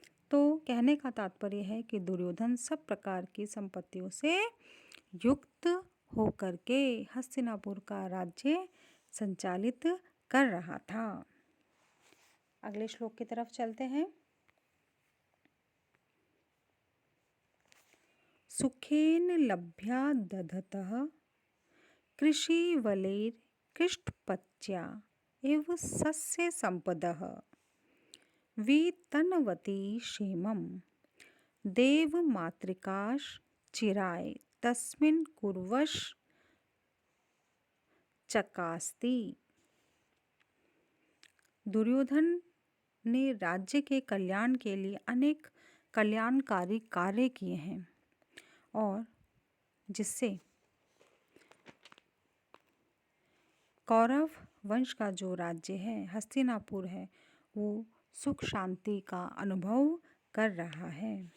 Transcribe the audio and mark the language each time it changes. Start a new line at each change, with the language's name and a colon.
Hindi: तो कहने का तात्पर्य है कि दुर्योधन सब प्रकार की संपत्तियों से युक्त होकर के हस्तिनापुर का राज्य संचालित कर रहा था। अगले श्लोक की तरफ चलते हैं।
Sanskrit: सुखेन लभ्या दधतः कृषिवलैर् कृष्टपच्या एव सस्य संपदः वितन्वती क्षेमं देवमातृकाश चिराय तस्मिन् कुर्वश चकास्ति।
Hindi: दुर्योधन ने राज्य के कल्याण के लिए अनेक कल्याणकारी कार्य किए हैं और जिससे कौरव वंश का जो राज्य है, हस्तिनापुर है, वो सुख शांति का अनुभव कर रहा है।